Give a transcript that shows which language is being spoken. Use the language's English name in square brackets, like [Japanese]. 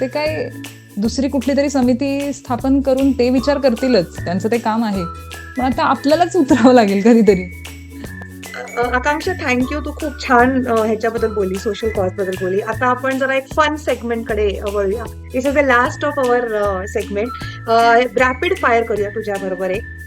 [Marathi] ते काय दुसरी कुठलीतरी समिती स्थापन करून ते विचार करतीलच. त्यांचं ते काम आहे. पण आता आपल्यालाच उतरावं लागेल कधीतरी. आकांक्षा, थँक तू खूप छान ह्याच्याबद्दल बोलली, सोशल कॉज बद्दल बोलली. आता आपण जरा एक फन सेगमेंटकडे वळूया. [English] This is the last of our segment. [Marathi] Rapid fire करूया तुझ्या बरोबर एक.